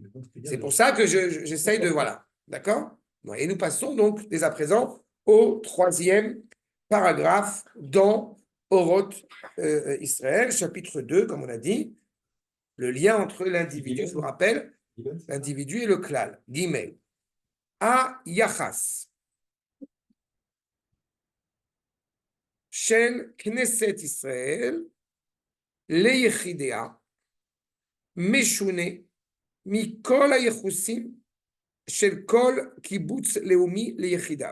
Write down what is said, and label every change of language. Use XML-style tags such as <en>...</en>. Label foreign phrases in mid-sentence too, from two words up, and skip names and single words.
<fr>C'est pour ça que j'essaye de. Voilà. D'accord? Et nous passons donc dès à présent au 3e paragraphe dans Oroth Israël, chapitre 2, comme on a dit, le lien entre l'individu, je vous rappelle, l'individu et le klal.</fr> <he>ג. היחס. של כנסת ישראל ליחידיה משונה מכל היחוסים של כל קיבוץ לאומי ליחידיו.</he>